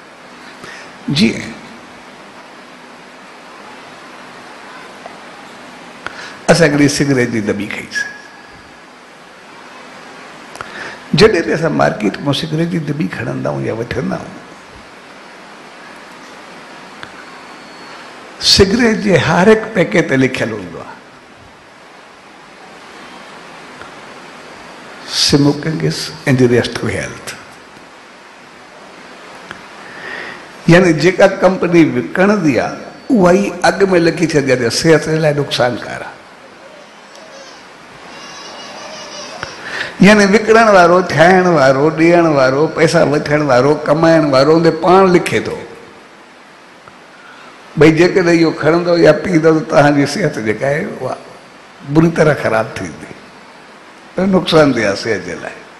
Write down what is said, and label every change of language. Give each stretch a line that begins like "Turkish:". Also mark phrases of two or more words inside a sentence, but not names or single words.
Sindhi: जीअं असां हिकिड़ी सिगरेट जी दॿी खईसीं, जॾहिं बि असां मार्केट मां सिगरेट जी दॿी खणंदा आहियूं या वठंदा आहियूं, सिगरेट जे हर हिकु पैकेट ते लिखियलु हूंदो आहे
English: smoking is injurious to health.
Sindhi: यानी जेका कंपनी विकणंदी आहे उहा ई अॻु में लिखी छॾी आहे सिहत जे लाइ नुक़सानकार आहे। यानी विकिणण वारो, ठाहिण वारो, ॾियण वारो, पैसा वठण वारो, कमाइण वारो उन पाण लिखे थो भई जेकॾहिं इहो खणंदो या पींदो त तव्हांजी सिहत जेका आहे उहा बुरी तरह ख़राबु थींदी, नुक़सानदेह आहे सिहत जे लाइ।